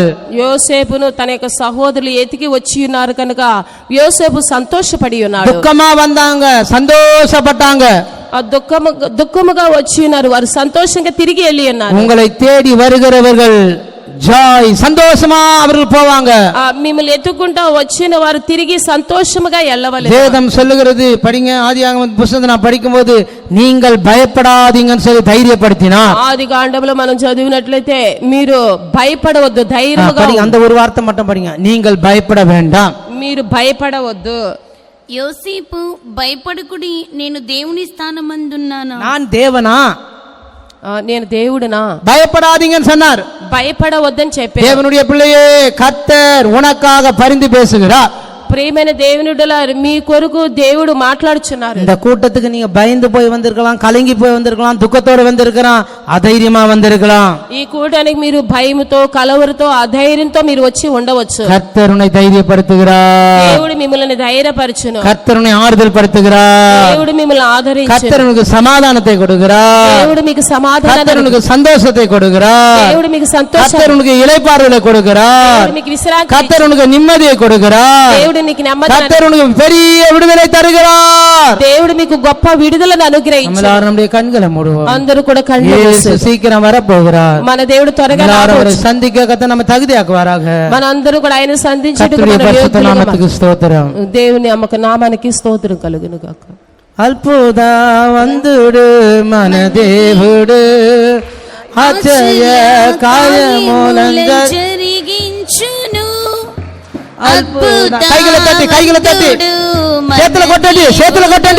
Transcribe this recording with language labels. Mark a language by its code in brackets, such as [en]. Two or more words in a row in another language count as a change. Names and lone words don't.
[te] యోసేపును తన యొక్క సహోదరులు ఎతికి వచ్చి ఉన్నారు కనుక యోసేపు సంతోషపడి ఉన్నాడు. [ta] துக்கமா வந்தாங்க, சந்தோஷப்பட்டாங்க. [te] దుఃఖముగా వచ్చి ఉన్నారు, వారు సంతోషంగా తిరిగి వెళ్ళి ఉన్నారు. [ta] உங்களை தேடி வருகிறவர்கள் ஜாய் சந்தோஷமா அவர்கள் போவாங்க. [te] మిమ్మల్ని ఎత్తుకుంటా వచ్చిన వారు తిరిగి సంతోషముగా వెళ్ళవలెను. [ta] வேதம் சொல்லுகிறது, படிங்க. ஆதியாகம புத்தகத்தை நான் படிக்கும்போது நீங்கள் பயப்படாதீங்கன்னு சொல்லி தைரியப்படுத்தினார். [te] ఆదికాండంలో మనం చదివినట్లయితే మీరు భయపడవద్దు, ధైర్యముగా [ta] படிங்க. அந்த ஒரு வார்த்தை மட்டும் படிங்க, நீங்கள் பயப்பட வேண்டாம். [te] మీరు భయపడవద్దు. యోసేపు భయపడకుడి, నేను దేవుని స్థానమందున్నాను. [ta] நான் தேவனா, [te] నేను దేవుడునా, [ta] பயப்படாதீங்கன்னு சொன்னார். [te] భయపడవద్దని చెప్పారు. [ta] தேவனுடைய பிள்ளையே, கர்த்தர் உனக்காக பரிந்து பேசுகிறார். [te] ప్రియమైన దేవునిడలారు మీ కొరకు దేవుడు మాట్లాడుచున్నారు. [ta] இந்த கூட்டத்துக்கு நீங்க பயந்து போய் வந்திருக்கலாம், கலங்கி போய் வந்திருக்கலாம், துக்கத்தோட வந்திருக்கலாம், அதைரியமா வந்திருக்கலாம். [te] ఈ కూటానికి మీరు భయముతో, కలవరతో, అధైర్యంతో మీరు వచ్చి ఉండవచ్చు. [ta] கர்த்தர் உன்னை தைரியப்படுத்துகிறார். [te] దేవుడు మిమ్మల్ని ధైర్యపరచును. [ta] கர்த்தர் உன்னை ஆறுதல் படுத்துகிறார். [te] దేవుడు మిమ్మల్ని ఆదరించును. [ta] கர்த்தர் உனக்கு சமாதானத்தை கொடுக்கிறார். [te] దేవుడు మీకు సమాధానం, [ta] கர்த்தர் உனக்கு சந்தோஷத்தை கொடுக்கிறார். [te] దేవుడు మీకు సంతోషం, [ta] கர்த்தர் உனக்கு இளைப்பாறுதலை கொடுக்கிறார். [te] దేవుడు మీకు విశ్రాంతి, [ta] கர்த்தர் உனக்கு நிம்மதியை கொடுக்கிறார். [te] దేవుడు నీకు నెమ్మదిని, [ta] கர்த்தர் உனக்கு பெரிய விடுதலை தருகிறார். [te] దేవుడు మీకు గొప్ప విడుదలను అనుగ్రహించాడు. [ta] எல்லாரும் நம்முடைய கண்களை மூடுவோம். [te] అందరూ కూడా కళ్ళు [ta] இயேசு சீக்கிரம் வர போகிறார். [te] మన దేవుడు త్వరగా [ta] அவரை சந்திக்க கர்த்தர் நம்ம தகுதியாக்குவாராக. [te] మన అందరూ కూడా ఆయన సంధించుటకు [ta] கர்த்தருடைய [te] మన [ta] பரிசுத்த நாமத்துக்கு ஸ்தோத்திரம். [te] దేవుని నామానికి స్తోత్రం కలుగును గాక. అద్భుత వందుడు మన దేవుడు, ఆశ్చర్య కార్యములను జరిగించును. కైగల తట్టి చేతులు కొట్టండి, చేతులు కొట్టండి.